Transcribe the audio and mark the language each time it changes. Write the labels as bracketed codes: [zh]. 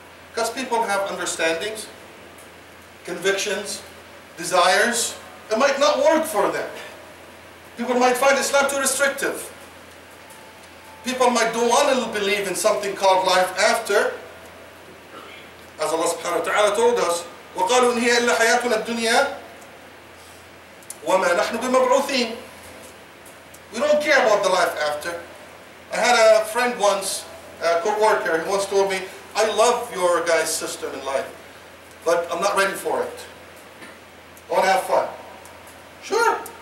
[en] Because people have understandings, convictions, desires. It might not work for them. People might find Islam too restrictive. People might don't want to believe in something called life after. As Allah subhanahu wa ta'ala told us, [ar] وَقَالُوا إِنْ هِيَ إِلَّا حَيَاتُنَا الدُّنْيَا وَمَا نَحْنُ بِمَبْعُوثِينَ. [en] We don't care about the life after. I had a friend once, a co-worker, he once told me, I love your guys' system in life, but I'm not ready for it. I want to have fun. Sure.